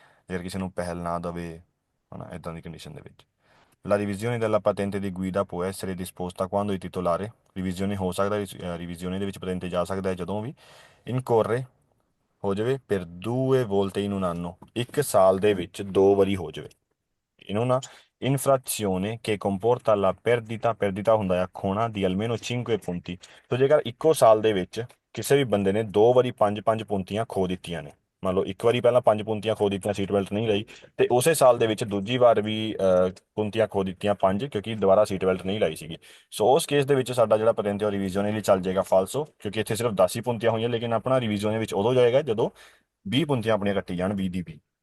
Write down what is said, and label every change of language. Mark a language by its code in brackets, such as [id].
[pa] ਜੇਕਰ ਕਿਸੇ ਨੂੰ ਪਹਿਲ ਨਾ ਦੇਵੇ, ਹਨਾ, ਇਦਾਂ ਦੀ ਕੰਡੀਸ਼ਨ ਦੇ ਵਿੱਚ। [it] La revisione della patente di guida può essere disposta quando il titolare, [pa] revision ਹੋ ਸਕਦਾ, ਰਿਵੀਜ਼ਨ ਦੇ ਵਿੱਚ ਪਤੈਂਤੇ ਜਾ ਸਕਦਾ ਹੈ ਜਦੋਂ ਵੀ ਇਨਕੋਰੇ ਹੋ ਜਾਵੇ [it] per due volte in un anno, [pa] ਇੱਕ ਸਾਲ ਦੇ ਵਿੱਚ ਦੋ ਵਾਰੀ ਹੋ ਜਾਵੇ। [it] in una infrazione che comporta la perdita [pa] ਹੁੰਦਾ ਆ ਖੋਣਾ [it] ਦੀ almeno 5 punti। [pa] ਤੋ ਜੇਕਰ ਇੱਕੋ ਸਾਲ ਦੇ ਵਿੱਚ ਕਿਸੇ ਵੀ ਬੰਦੇ ਨੇ ਦੋ ਵਾਰੀ ਪੰਜ ਪੰਜ ਪੁੰਤੀਆਂ ਖੋ ਦਿੱਤੀਆਂ ਨੇ, ਮੰਨ ਲਓ ਇੱਕ ਵਾਰੀ ਪਹਿਲਾਂ ਪੰਜ ਪੁੰਤੀਆਂ ਖੋ ਦਿੱਤੀਆਂ, ਸੀਟ ਬੈਲਟ ਨਹੀਂ ਲਾਈ, ਤੇ ਉਸੇ ਸਾਲ ਦੇ ਵਿੱਚ ਦੂਜੀ ਵਾਰ ਵੀ ਪੁੰਤੀਆਂ ਖੋ ਦਿੱਤੀਆਂ ਪੰਜ, ਕਿਉਂਕਿ ਦੁਬਾਰਾ ਸੀਟ ਬੈਲਟ ਨਹੀਂ ਲਾਈ ਸੀਗੀ। ਸੋ ਉਸ ਕੇਸ ਦੇ ਵਿੱਚ ਸਾਡਾ ਜਿਹੜਾ ਪਤੈਂਤੇ ਉਹ ਰਿਵੀਜ਼ਨ ਲਈ ਚੱਲ ਜਾਏਗਾ ਫਾਲਸੋ, ਕਿਉਂਕਿ ਇੱਥੇ ਸਿਰਫ 10 ਹੀ ਪੁੰਤੀਆਂ ਹੋਈਆਂ, ਲੇਕਿਨ ਆਪਣਾ ਰਿਵੀਜ਼ਨ ਦੇ ਵਿੱਚ ਉਦੋਂ ਜਾਏਗਾ ਜਦੋਂ 20 ਪੁੰਤੀਆਂ ਆਪਣੀਆਂ ਕੱਟੀ ਜਾਣ, 20 ਦੀ 20।